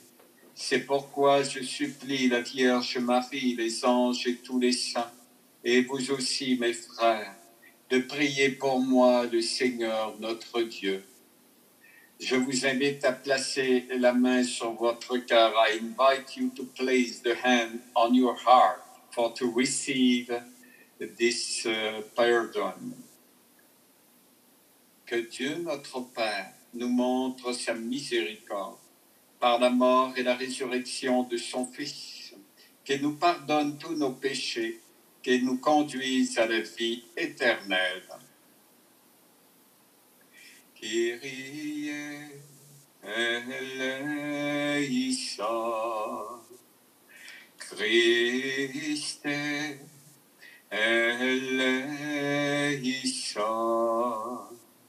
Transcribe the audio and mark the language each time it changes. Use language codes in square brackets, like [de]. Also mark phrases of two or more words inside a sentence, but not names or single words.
[fr] C'est pourquoi je supplie la Vierge Marie, les anges et tous les saints, et vous aussi, mes frères, de prier pour moi le Seigneur notre Dieu. Je vous invite à placer la main sur votre cœur. [en] I invite you to place the hand on your heart for to receive this pardon. [fr] Que Dieu notre Père nous montre sa miséricorde par la mort et la résurrection de son Fils, qu'il nous pardonne tous nos péchés, qu'il nous conduise à la vie éternelle. [el] Kyrie eleison, Christe eleison,